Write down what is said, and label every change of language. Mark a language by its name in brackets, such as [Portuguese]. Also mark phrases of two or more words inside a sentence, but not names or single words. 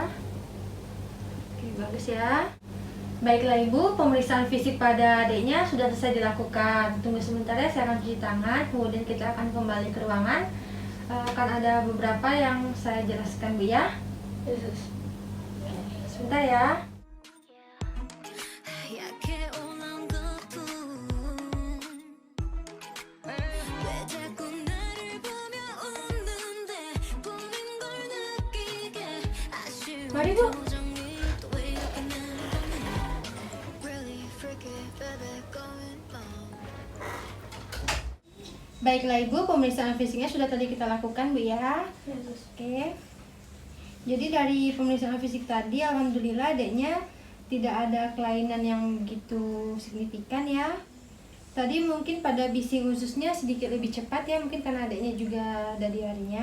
[Indonesian] Oke, bagus ya. Baiklah Ibu, pemeriksaan fisik pada adiknya sudah selesai dilakukan. Tunggu sebentar ya, saya akan cuci tangan, kemudian kita akan kembali ke ruangan. Akan ada beberapa yang saya jelaskan Bu ya. Sebentar ya. [Korean] 약해 올라온 거품 왜 자꾸 나를 보며 웃는데 꿈인 걸 느끼게 아쉬운 [Indonesian] Mari Bu. [Korean] 표정이 또 이렇게 남았네 [English] Really freaky baby going wrong [Indonesian] Baiklah Ibu, pemeriksaan fisiknya sudah tadi kita lakukan Bu ya. Ya, Sus. Oke. Jadi dari pemeriksaan fisik tadi alhamdulillah adiknya tidak ada kelainan yang begitu signifikan ya. Tadi mungkin pada bising ususnya sedikit lebih cepat ya, mungkin karena adiknya juga ada diarenya.